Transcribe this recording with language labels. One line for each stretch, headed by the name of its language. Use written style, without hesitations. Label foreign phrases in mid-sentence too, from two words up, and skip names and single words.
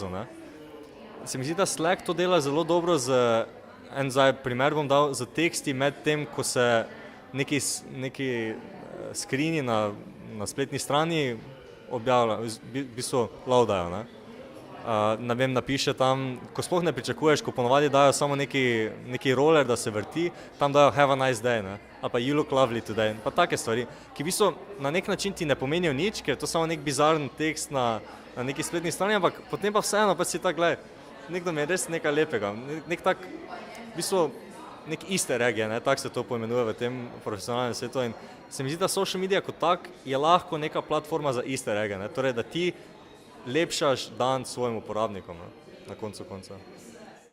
Slovenian: Se mi zdi, da Slack to dela zelo dobro zdaj primer bom dal, z teksti med tem, ko se neki screeni na spletni strani objavljajo, v bistvu loadajo. Ne vem, napiše tam, ko sploh ne pričakuješ, ko ponovadi dajo samo neki roller, da se vrti, tam dajo
English: have a nice day,
Slovenian: ali pa
English: you look lovely today,
Slovenian: pa take stvari, ki v bistvu na nek način ti ne pomenijo nič, ker je to samo nek bizaren tekst na neki spletni strani, ampak potem pa vseeno pa si tak, gled, nekdo mi je res nekaj lepega, nek tak, v bistvu nek
English: easter egg
Slovenian: je, tako se to poimenuje v tem profesionalnem svetu in se mi zdi, da
English: social media
Slovenian: kot tak je lahko neka platforma za
English: easter egg,
Slovenian: torej da ti lepšaš dan svojim uporabnikom, na koncu konca.